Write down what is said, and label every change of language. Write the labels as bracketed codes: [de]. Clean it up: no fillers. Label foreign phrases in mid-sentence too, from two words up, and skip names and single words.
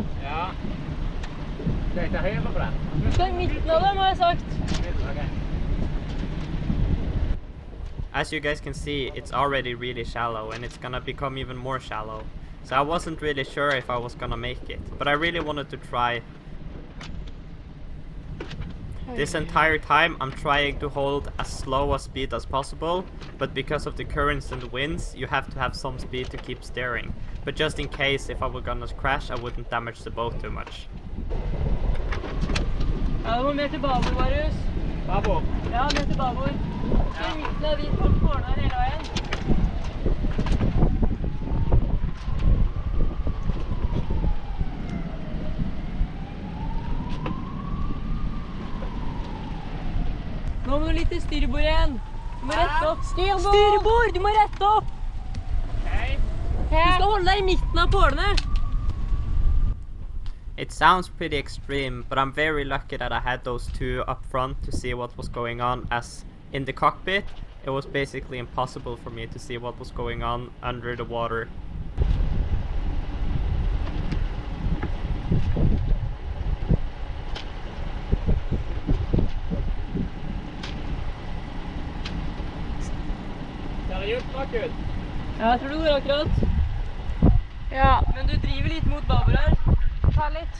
[no] Ja. Skal jeg ta høyre på den? Du skal i midten av dem, har jeg sagt. [en] Okay. As you guys can see, it's already really shallow, and it's gonna become even more shallow. So I wasn't really sure if I was gonna make it, but I really wanted to try. This entire time I'm trying to hold as slow a speed as possible, but because of the currents and the winds, you have to have some speed to keep steering. But just in case, if I were gonna crash, I wouldn't damage the boat too much. [no] Ja, det var mer til babord, Marius. Babord? Ja, mer til babord. Så i midten av vi på tårnet hele veien. Nå må du litt til styrbord igjen. Du må rette opp. Styrbord! Styrbord! Du må rette opp! Okay. Du skal holde deg i midten av pålene. [en] It sounds pretty extreme, but I'm very lucky that I had those two up front to see what was going on, as in the cockpit it was basically impossible for me to see what was going on under the water. [no] Ser det gjort nok ut? Ja, jeg tror det går akkurat. Ja, men du driver litt mot babord her.